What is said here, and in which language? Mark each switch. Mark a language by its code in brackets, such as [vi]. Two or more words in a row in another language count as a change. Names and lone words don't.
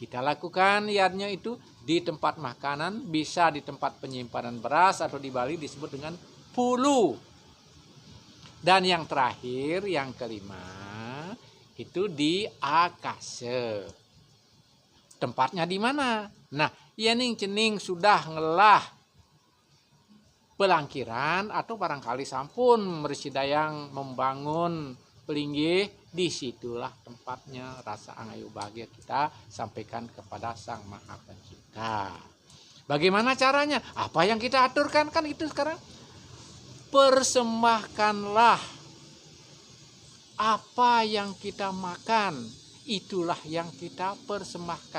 [id] Kita lakukan niatnya itu di tempat makanan, bisa di tempat penyimpanan beras atau di Bali disebut dengan pulu. Dan yang terakhir, yang kelima, itu di akase. Tempatnya di mana? Nah, [ban] yening cening [id] sudah [ban] ngelah pelangkiran [id] atau barangkali [ban] sampun mersidayang [id] membangun pelinggih, disitulah tempatnya rasa angayu bahagia kita sampaikan kepada Sang Maha Pencipta. Bagaimana caranya? Apa yang kita aturkan kan itu sekarang? Persembahkanlah apa yang kita makan, itulah yang kita persembahkan.